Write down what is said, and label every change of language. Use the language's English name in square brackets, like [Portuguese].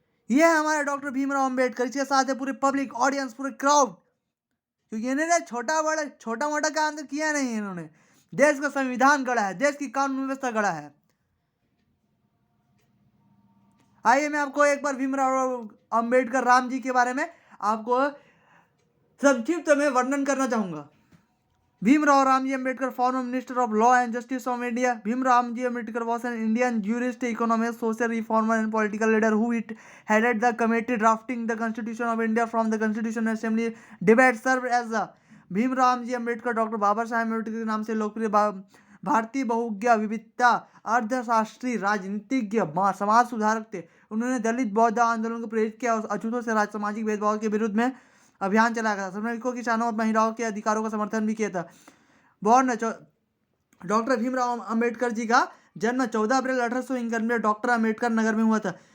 [Hindi] ये है हमारे डॉक्टर भीमराव अंबेडकर, इसके साथ है पूरे पब्लिक ऑडियंस, पूरे क्राउड, क्योंकि इन्होंने छोटा मोटा काम तो किया नहीं, इन्होंने देश का संविधान गढ़ा है, देश की कानून व्यवस्था गढ़ा है। आइए मैं आपको एक बार भीमराव अंबेडकर राम जी के बारे में आपको संक्षिप्त में वर्णन करना चाहूंगा। [English] Bhimrao Ramji Ambedkar, former minister of law and justice of India. Bhimrao Ji Ambedkar was an Indian jurist, economist, social reformer, and political leader who headed the committee drafting the Constitution of India from the Constitutional Assembly debate. Served as the [Hindi] Bhimrao ji Ambedkar doctor Baba Saheb Ambedkar के नाम से लोकप्रिय भारतीय बहुज्ञ विविधता अर्थशास्त्री, राजनीतिज्ञ, समाज सुधारक थे। उन्होंने दलित बौद्ध आंदोलन को प्रेरित किया और अछूतों से सामाजिक भेदभाव के विरुद्ध में अभियान चलाया गया। श्रमिकों, किसानों और महिलाओं के अधिकारों का समर्थन भी किया था। डॉक्टर भीमराव अंबेडकर जी का जन्म 14 अप्रैल 1891 डॉक्टर अंबेडकर नगर में हुआ था।